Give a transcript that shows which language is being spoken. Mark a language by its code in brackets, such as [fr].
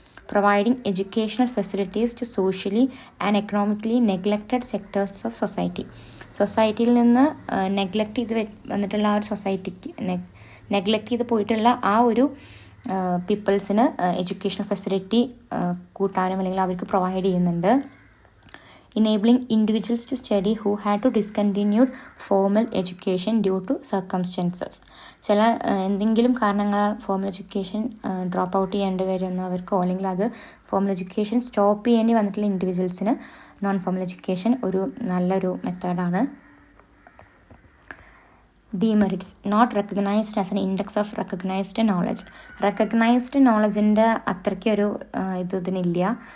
[en] providing educational facilities to socially and economically neglected sectors of society, [ml] സൊസൈറ്റിയിൽ നിന്ന് neglect ചെയ്ത് വന്നിട്ടുള്ള ആ ഒരു സൊസൈറ്റിക്ക് നെഗ്ലക്റ്റ് ചെയ്ത് പോയിട്ടുള്ള ആ ഒരു പീപ്പിൾസിന് എഡ്യൂക്കേഷണൽ ഫെസിലിറ്റി കൂട്ടാനും അല്ലെങ്കിൽ അവർക്ക് പ്രൊവൈഡ് ചെയ്യുന്നുണ്ട്. [en] enabling individuals to study who had to discontinue formal education due to circumstances. [ml] ചില എന്തെങ്കിലും കാരണങ്ങളാൽ ഫോമൽ എഡ്യൂക്കേഷൻ ഡ്രോപ്പ് ഔട്ട് ചെയ്യേണ്ടി വരുന്നവർക്കോ അല്ലെങ്കിൽ അത് ഫോമൽ എഡ്യൂക്കേഷൻ സ്റ്റോപ്പ് ചെയ്യേണ്ടി വന്നിട്ടുള്ള ഇൻഡിവിജ്വൽസിന് നോൺ ഫോമൽ എഡ്യൂക്കേഷൻ ഒരു നല്ലൊരു മെത്തേഡാണ്. [en] demerits not recognised as an index of recognised knowledge, [ml] recognised നോളജിൻ്റെ അത്രയ്ക്കൊരു ഇതിനില്ല.